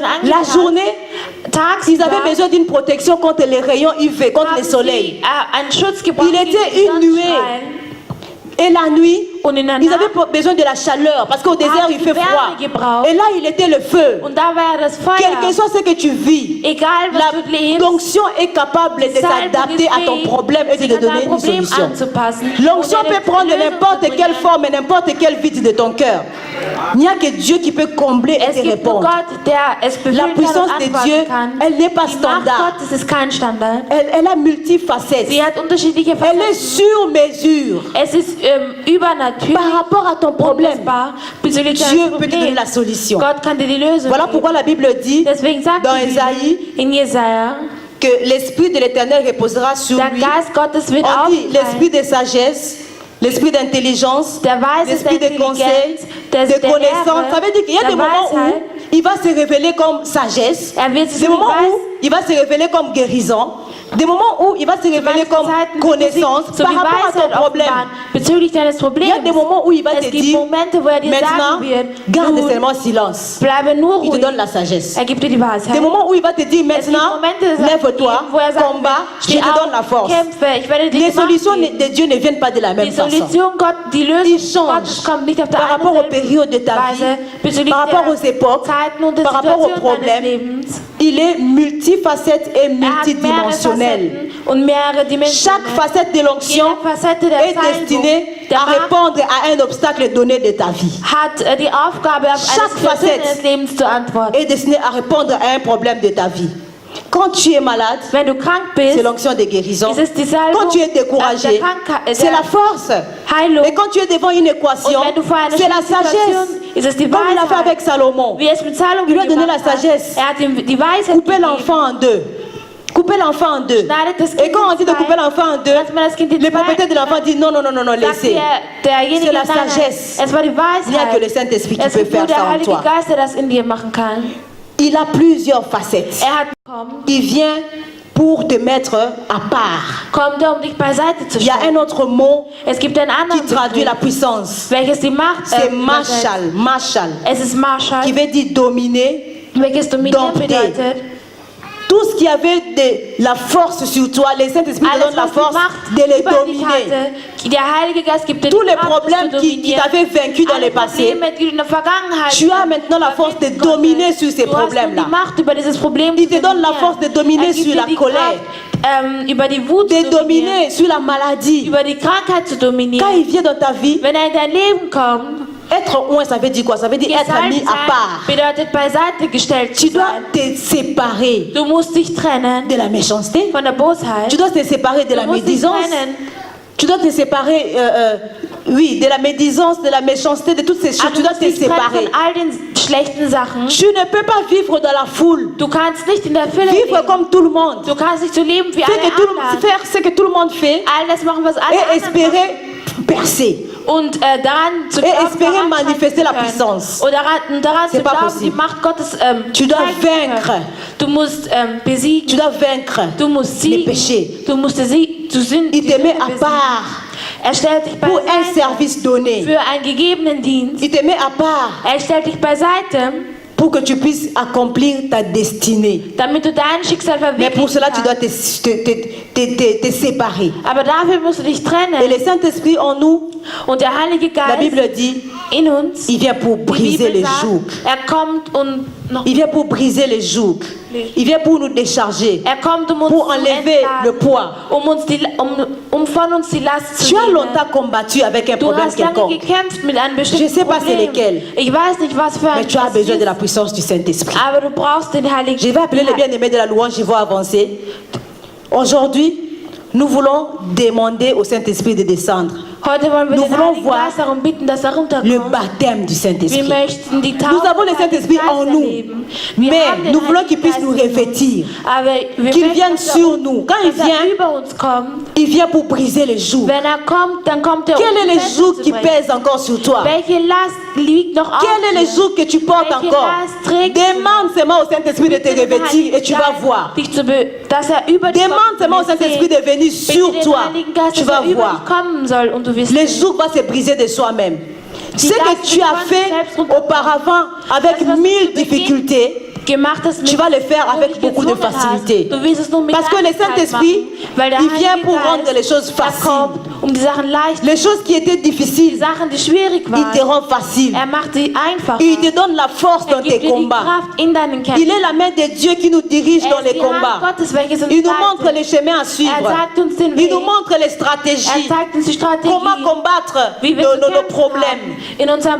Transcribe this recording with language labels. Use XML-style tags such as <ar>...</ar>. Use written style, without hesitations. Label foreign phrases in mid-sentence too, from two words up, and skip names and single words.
<fr>La</fr> <de>angepasst.</de> <fr>journée,</fr> <de>Tagsüber</de> <fr>ils avaient besoin d'une protection contre les rayons UV, contre le</fr> <de>haben</de> <fr>soleil.</fr> <de>sie einen Schutz gebraucht</de> <fr>Il était</fr> <de>gegen</de> <fr>une</fr> <de>die</de> <fr>nuée.</fr> <de>Sonnenstrahlen.</de> <fr>Et la nuit,</fr> <de>Und in der</de> <fr>ils</fr> <de>Nacht</de> <fr>avaient besoin de la chaleur parce qu'au désert il fait froid.</fr> <de>Wärme gebraucht.</de> <fr>Et là il était le feu.</fr> <de>Und da war das Feuer.</de> <fr>Quel que soit ce que tu vis,</fr> <de>Egal was du lebst,</de> <fr>l'onction est capable de s'adapter à ton problème et de</fr> <de>sich</de> <fr>te</fr> <de>an</de> <fr>donner</fr> <de>dein</de> <fr>une</fr> <de>Problem</de> <fr>solution.</fr> <de>anzupassen.</de> <fr>L'onction</fr> <de>und dir</de> <fr>peut prendre</fr> <de>eine Lösung</de> <fr>n'importe</fr> <de>zu</de> <fr>quelle</fr> <de>bringen.</de> <fr>forme et n'importe quel vide de ton cœur. Il n'y a que Dieu qui peut combler et</fr> <de>Es</de> <fr>te</fr> <de>gibt nur</de> <fr>répondre.</fr> <de>Gott, der es</de> <fr>La</fr> <de>befüllen kann</de> <fr>puissance</fr> <de>und</de> <fr>de</fr> <de>antworten</de> <fr>Dieu,</fr> <de>kann.</de> <fr>elle n'est pas</fr> <de>Die Macht</de> <fr>standard.</fr> <de>Gottes ist kein Standard.</de> <fr>Elle a multifacettes.</fr> <de>Sie hat unterschiedliche</de> <fr>Elle est</fr> <de>Facetten.</de> <fr>sur mesure.</fr> <de>Es ist übernatürlich,</de> <fr>Par rapport à ton problème,</fr> <de>unmessbar, bezüglich</de> <fr>Dieu</fr> <de>deines</de> <fr>peut te donner</fr> <de>Problems.</de> <fr>la solution.</fr> <de>Gott kann dir die Lösung</de> <fr>Voilà</fr> <de>geben.</de> <fr>pourquoi la Bible dit</fr> <de>Deswegen sagt</de> <fr>dans</fr> <de>die Bibel</de> <fr>Ésaïe</fr> <de>in Jesaja,</de> <fr>que l'Esprit de l'Éternel reposera sur</fr> <de>der</de> <fr>lui.</fr> <de>Geist Gottes wird</de> <fr>On dit</fr> <de>aufgefallen.</de> <fr>l'esprit de sagesse, l'esprit d'intelligence,</fr> <de>Der Weisheit,</de> <fr>l'esprit</fr> <de>der</de> <fr>de conseil,</fr> <de>Intelligenz,</de> <fr>de connaissance. Ça veut dire qu'il y a</fr> <de>der</de> <fr>des moments où</fr> <de>Weisheit.</de> <fr>il va se révéler comme sagesse,</fr> <de>Er wird sich</de> <fr>des</fr> <de>so</de> <fr>moments</fr> <de>wie</de> <fr>où il va se révéler comme guérison, des moments où il va se révéler</fr> <de>manchen</de> <fr>comme</fr> <de>Zeiten</de> <fr>connaissance</fr> <de>so</de> <fr>par</fr> <de>wie</de> <fr>rapport à ton</fr> <de>Weisheit</de> <fr>problème.</fr> <de>offenbaren bezüglich deines</de> <fr>Il y a</fr> <de>Problems.</de> <fr>des moments où il va</fr> <de>Es</de> <fr>te</fr> <de>gibt</de> <fr>dire,</fr> <de>Momente, wo er dir</de> <fr>maintenant,</fr> <de>sagen wird,</de> <fr>garde</fr> <de>nun,</de> <fr>seulement silence.</fr> <de>bleibe nur</de> <fr>Il te</fr> <de>ruhig.</de> <fr>donne la sagesse.</fr> <de>Er gibt dir die Weisheit.</de> <fr>Des moments où il va te dire,</fr> <de>Es gibt</de> <fr>maintenant,</fr> <de>Momente,</de> <fr>lève-toi,</fr> <de>wo er sagt,</de> <fr>combat, je</fr> <de>steh</de> <fr>te donne la</fr> <de>auf,</de> <fr>force.</fr> <de>kämpfe, ich werde dir</de> <fr>Les</fr> <de>die Macht</de> <fr>solutions</fr> <de>geben.</de> <fr>de Dieu ne viennent pas de la même</fr> <de>Die</de> <fr>façon.</fr> <de>Solution Gott, die</de> <fr>Il</fr> <de>Lösung</de> <fr>change</fr> <de>Gottes kommt nicht auf der</de> <fr>par</fr> <de>einen</de> <fr>rapport aux périodes de ta vie,</fr> <de>Weise, bezüglich</de> <fr>par rapport</fr> <de>der</de> <fr>aux époques,</fr> <de>Zeiten und der</de> <fr>par rapport aux</fr> <de>Situationen deines</de> <fr>problèmes.</fr> <de>Lebens.</de> <fr>Il est multifacette et</fr> <de>Er hat mehrere</de> <fr>multidimensionnel.</fr> <de>Facetten und mehrere Dimensionen.</de> <fr>Chaque facette de l'onction</fr> <de>Jede Facette der</de> <fr>est</fr> <de>Salbung,</de> <fr>destinée</fr> <de>der</de> <fr>à</fr> <de>Macht,</de> <fr>répondre à un obstacle donné de ta vie.</fr> <de>hat die Aufgabe, auf</de> <fr>Chaque</fr> <de>eine Situation</de> <fr>Facette</fr> <de>deines Lebens zu antworten.</de> <fr>Est destinée à répondre à un problème de ta vie. Quand tu es malade,</fr> <de>Wenn du krank</de> <fr>c'est</fr> <de>bist,</de> <fr>l'onction de guérison.</fr> <de>ist es die Salbung</de> <fr>Quand tu es découragé, c'est la force.</fr> <de>Heilung.</de> <fr>Et quand tu es devant une équation,</fr> <de>Und wenn du vor einer</de> <fr>c'est la</fr> <de>Situation,</de> <fr>sagesse.</fr> <de>ist es die</de> <fr>Comme il a fait avec</fr> <de>Weisheit.</de> <fr>Salomon.</fr> <de>Wie es mit Salomon</de> <fr>Il lui a donné la</fr> <de>gemacht hat.</de> <fr>sagesse.</fr> <de>Hat ihm die Weisheit</de> <fr>Couper</fr> <de>gegeben.</de> <fr>l'enfant en deux. Couper l'enfant en deux.</fr> <de>Schneidet das</de> <fr>Et</fr> <de>Kind</de> <fr>quand on dit de</fr> <de>in zwei,</de> <fr>couper l'enfant en deux,</fr> <de>dass man das Kind in</de> <fr>le</fr> <de>zwei</de> <fr>propriétaire de l'enfant dit non, non, non, non, non,</fr> <de>sagt</de> <fr>laissez.</fr> <de>derjenige,</de> <fr>C'est la</fr> <de>nein, nein,</de> <fr>sagesse.</fr> <de>es war die</de> <fr>Il n'y a que le</fr> <de>Weisheit.</de> <fr>Saint-Esprit qui</fr> <de>Es</de> <fr>peut</fr> <de>gibt nur</de> <fr>faire</fr> <de>der</de> <fr>ça en</fr> <de>Heilige</de> <fr>toi.</fr> <de>Geist, der das in dir machen kann.</de> <fr>Il a plusieurs facettes.</fr> <de>Er hat kommt,</de> <fr>Il vient pour te mettre à part.</fr> <de>kommt er, um dich beiseite zu</de> <fr>Il y a</fr> <de>stellen.</de> <fr>un autre mot</fr> <de>Es gibt einen anderen</de> <fr>qui traduit la</fr> <de>Begriff,</de> <fr>puissance.</fr> <de>welches die Macht</de> <fr>C'est</fr> <de>übersetzt.</de> <fr>Mashal, Mashal,</fr> <de>Es ist Marschall,</de> <fr>qui veut dire dominer.</fr> <de>welches dominieren</de> <fr>dompter.</fr> <de>bedeutet.</de> <fr>Tout ce qui avait de la force sur toi, le Saint-Esprit te</fr> <de>Alles,</de> <fr>donne la</fr> <de>was die</de> <fr>force</fr> <de>Macht</de> <fr>de les</fr> <de>über dich</de> <fr>dominer.</fr> <de>hatte, der Heilige Geist gibt dir</de> <fr>Tous</fr> <de>die</de> <fr>les</fr> <de>Kraft,</de> <fr>problèmes</fr> <de>das zu</de> <fr>qui</fr> <de>dominieren.</de> <fr>t'avaient vaincu dans le</fr> <de>Alle</de> <fr>passé,</fr> <de>Probleme, die du in der Vergangenheit</de> <fr>tu as maintenant la force de</fr> <de>überwinden konntest.</de> <fr>dominer sur ces</fr> <de>Du hast nun</de> <fr>problèmes-là.</fr> <de>die Macht über dieses Problem</de> <fr>Il</fr> <de>zu</de> <fr>te donne la</fr> <de>dominieren.</de> <fr>force de dominer</fr> <de>Er gibt</de> <fr>sur</fr> <de>dir</de> <fr>la</fr> <de>die</de> <fr>colère,</fr> <de>Kraft, über die Wut</de> <fr>de</fr> <de>zu dominieren,</de> <fr>dominer sur la maladie.</fr> <de>über die Krankheit zu</de> <fr>Quand</fr> <de>dominieren.</de> <fr>il vient dans ta vie,</fr> <de>Wenn er in dein Leben kommt,</de> <fr>être oint, ça veut dire quoi? Ça veut dire être</fr> <de>gesalbt</de> <fr>mis à</fr> <de>sein</de> <fr>part.</fr> <de>bedeutet beiseite gestellt</de> <fr>Tu</fr> <de>zu</de> <fr>dois</fr> <de>sein.</de> <fr>te séparer</fr> <de>Du musst dich trennen</de> <fr>de la méchanceté.</fr> <de>von der Bosheit.</de> <fr>Tu dois te séparer de la</fr> <de>Du musst dich</de> <fr>médisance.</fr> <de>trennen.</de> <fr>Tu dois te séparer, oui, de la médisance, de la méchanceté, de toutes ces choses.</fr> <de>Aber</de> <fr>Tu</fr> <de>du</de> <fr>dois</fr> <de>musst</de> <fr>te</fr> <de>dich trennen</de> <fr>séparer.</fr> <de>von all den schlechten Sachen.</de> <fr>Tu ne peux pas vivre dans la foule.</fr> <de>Du kannst nicht in der Fülle</de> <fr>Vivre</fr> <de>leben.</de> <fr>comme tout le monde.</fr> <de>Du kannst nicht so leben wie</de> <fr>Faire</fr> <de>alle anderen.</de> <fr>ce que tout le monde fait</fr> <de>All das machen, was alle</de> <fr>et</fr> <de>anderen machen.</de> <fr>espérer percer.</fr> <de>Und daran zu</de> <fr>Et</fr> <de>glauben,</de> <fr>espérer</fr> <de>voranschreiten</de> <fr>manifester</fr> <de>zu</de> <fr>la</fr> <de>können.</de> <fr>puissance.</fr> <de>Und daran</de> <fr>C'est</fr> <de>zu</de> <fr>pas</fr> <de>glauben,</de> <fr>possible.</fr> <de>die Macht Gottes</de> <fr>Tu dois</fr> <de>zeigen zu können.</de> <fr>vaincre.</fr> <de>Du musst besiegen.</de> <fr>Tu dois vaincre</fr> <de>Du musst</de> <fr>les</fr> <de>siegen.</de> <fr>péchés.</fr> <de>Du musst die Sünde</de> <fr>Il te met à</fr> <de>besiegen.</de> <fr>part</fr> <de>Er stellt dich</de> <fr>pour un</fr> <de>beiseite</de> <fr>service donné.</fr> <de>für einen gegebenen Dienst.</de> <fr>Il te met à part</fr> <de>Er stellt dich beiseite,</de> <fr>pour que tu puisses accomplir ta destinée.</fr> <de>damit du dein Schicksal</de> <fr>Mais pour</fr> <de>verwirklichen</de> <fr>cela, tu dois</fr> <de>kannst.</de> <fr>te séparer.</fr> <de>Aber dafür musst du dich</de> <fr>Et</fr> <de>trennen.</de> <fr>le Saint-Esprit en nous,</fr> <de>Und der Heilige</de> <fr>la</fr> <de>Geist</de> <fr>Bible dit,</fr> <de>in uns,</de> <fr>il vient pour</fr> <de>die</de> <fr>briser</fr> <de>Bibel</de> <fr>les</fr> <de>sagt,</de> <fr>jougs.</fr> <de>er kommt und noch</de> <fr>Il vient pour briser les jougs. Il vient pour nous décharger,</fr> <de>er kommt, um uns</de> <fr>pour</fr> <de>zu</de> <fr>enlever le</fr> <de>entladen,</de> <fr>poids.</fr> <de>um von uns die Last zu</de> <fr>Tu as</fr> <de>nehmen.</de> <fr>longtemps combattu avec un</fr> <de>Du</de> <fr>problème</fr> <de>hast lange</de> <fr>quelconque,</fr> <de>gekämpft mit einem bestimmten</de> <fr>Je sais pas c'est</fr> <de>Problem.</de> <fr>lesquels.</fr> <de>Ich weiß nicht, was für ein</de> <fr>mais tu as</fr> <de>es</de> <fr>besoin</fr> <de>ist,</de> <fr>de la puissance du Saint-Esprit.</fr> <de>aber du brauchst den Heiligen</de> <fr>Je vais appeler les bien-aimés de la louange, je vais avancer. Aujourd'hui, nous voulons demander au Saint-Esprit de descendre.</fr> <de>Heute wollen wir</de> <fr>Nous</fr> <de>den</de> <fr>voulons</fr> <de>Heiligen</de> <fr>voir</fr> <de>Geist darum bitten, dass er</de> <fr>Le</fr> <de>runterkommt.</de> <fr>baptême du</fr> <de>Wir</de> <fr>Saint-Esprit.</fr> <de>möchten die</de> <fr>Nous</fr> <de>Taufe</de> <fr>avons le</fr> <de>des Heiligen</de> <fr>Saint-Esprit en</fr> <de>Geistes</de> <fr>nous,</fr> <de>erleben. Wir</de> <fr>mais</fr> <de>haben den</de> <fr>nous voulons qu'il</fr> <de>Heiligen</de> <fr>puisse nous</fr> <de>Geist in uns.</de> <fr>revêtir.</fr> <de>Aber wir</de> <fr>Qu'il</fr> <de>möchten,</de> <fr>vienne</fr> <de>dass</de> <fr>sur nous. Quand il</fr> <de>dass er</de> <fr>vient,</fr> <de>über uns kommt.</de> <fr>il vient pour briser les jougs.</fr> <de>Wenn er kommt, dann kommt er</de> <fr>Quel est</fr> <de>um</de> <fr>le</fr> <de>die Fesseln</de> <fr>joug</fr> <de>zu</de> <fr>qui</fr> <de>brechen.</de> <fr>pèse encore sur toi?</fr> <de>Welche Last liegt noch auf</de> <fr>Quel est le</fr> <de>dir?</de> <fr>joug que tu portes</fr> <de>Welche</de> <fr>encore?</fr> <de>Last trägst du?</de> <fr>Demande seulement au Saint-Esprit de te</fr> <de>Bitte den</de> <fr>revêtir et tu vas</fr> <de>Heiligen</de> <fr>voir.</fr> <de>Geist, dass er über dich</de> <fr>Demande</fr> <de>kommt,</de> <fr>seulement au</fr> <de>du wirst</de> <fr>Saint-Esprit</fr> <de>sehen.</de> <fr>de venir</fr> <de>Bitte</de> <fr>sur</fr> <de>den</de> <fr>toi.</fr> <de>Heiligen Geist,</de> <fr>Tu</fr> <de>dass</de> <fr>vas</fr> <de>er über</de> <fr>voir.</fr> <de>dich kommen soll und du wirst</de> <fr>Le</fr> <de>sehen.</de> <fr>joug va se briser de soi-même. Ce</fr> <de>Die</de> <fr>que</fr> <de>Last</de> <fr>tu</fr> <de>wird</de> <fr>as</fr> <de>von</de> <fr>fait</fr> <de>selbst runterkommen.</de> <fr>auparavant avec</fr> <de>Das, was du</de> <fr>1000</fr> <de>zu Beginn</de> <fr>difficultés,</fr> <de>gemacht hast,</de> <fr>tu vas le faire</fr> <de>wo</de> <fr>avec</fr> <de>dich</de> <fr>beaucoup de</fr> <de>gezwungen</de> <fr>facilité.</fr> <de>hast. Du wirst es nur mit</de> <fr>Parce que le</fr> <de>Leichtigkeit</de> <fr>Saint-Esprit,</fr> <de>machen, weil der</de> <fr>il vient</fr> <de>Heilige</de> <fr>pour</fr> <de>Geist,</de> <fr>rendre les choses</fr> <de>er</de> <fr>faciles.</fr> <de>kommt, um die Sachen leicht,</de> <fr>Les choses qui étaient</fr> <de>die</de> <fr>difficiles,</fr> <de>Sachen, die schwierig</de> <fr>il te</fr> <de>waren,</de> <fr>rend facile.</fr> <de>er macht sie einfacher.</de> <fr>Il te donne la force</fr> <de>Er</de> <fr>dans</fr> <de>gibt</de> <fr>tes</fr> <de>dir die</de> <fr>combats.</fr> <de>Kraft in deinen</de> <fr>Il</fr> <de>Kämpfen.</de> <fr>est la main de Dieu qui nous dirige dans</fr> <de>Er</de> <fr>les</fr> <de>ist die Hand</de> <fr>combats.</fr> <de>Gottes, welches uns</de> <fr>Il nous montre</fr> <de>leitet.</de> <fr>les chemins à</fr> <de>Er</de> <fr>suivre.</fr> <de>zeigt uns den</de> <fr>Il</fr> <de>Weg.</de> <fr>nous montre les</fr> <de>Er</de> <fr>stratégies.</fr> <de>zeigt uns die Strategie,</de> <fr>Comment combattre</fr> <de>wie wir zu</de> <fr>nos</fr> <de>kämpfen</de> <fr>problèmes.</fr> <de>haben. In unserem</de>